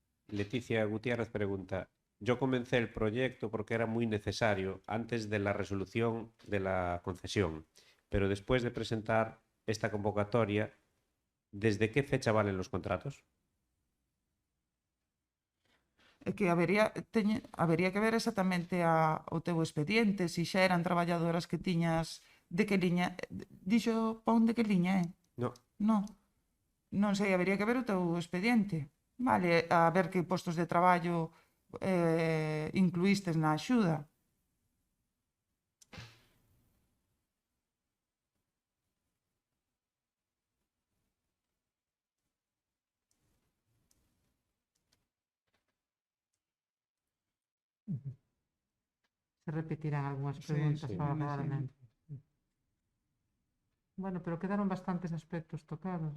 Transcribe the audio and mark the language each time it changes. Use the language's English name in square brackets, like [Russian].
[Spanish] Leticia Gutiérrez pregunta, yo comencé el proyecto porque era muy necesario antes de la resolución de la concesión, pero después de presentar esta convocatoria, ¿desde qué fecha valen los contratos? [Galician] É que habería que ver exactamente o teu expediente, se xa eran traballadoras que tiñas, de que liña, dixo pon de que liña é? [Spanish] No. [Galician] Non sei, habería que ver o teu expediente. Vale, a ver que postos de traballo incluístes na axuda. [Spanish] Se repetirán algunhas preguntas sí, probablemente. Bueno, pero quedaron bastantes aspectos tocados.